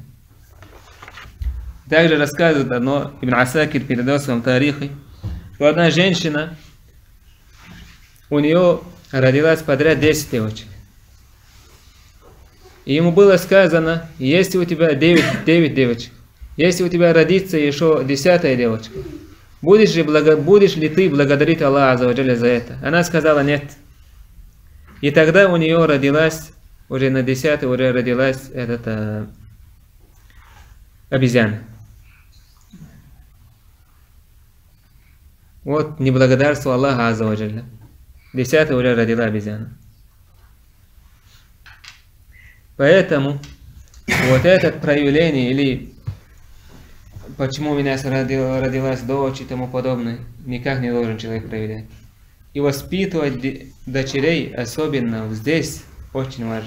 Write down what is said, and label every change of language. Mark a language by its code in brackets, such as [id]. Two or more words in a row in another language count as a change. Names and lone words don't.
[ru] Также рассказывает одно, Ибн Асакир передал в своем тарихе, что одна женщина, у нее родилась подряд 10 девочек. И ему было сказано: если у тебя 9 девочек, если у тебя родится еще 10-я девочка, будешь ли ты благодарить [ar] الله عز وجل [ru] за это? Она сказала: нет. И тогда у нее родилась, уже на 10-й уже родилась обезьяна. Вот неблагодарство [ar] الله عز وجل. [ru] 10-й уже родила обезьяна. Поэтому вот это проявление, или почему у меня родилась дочь и тому подобное, никак не должен человек проявлять. И воспитывать дочерей, особенно здесь, очень важно.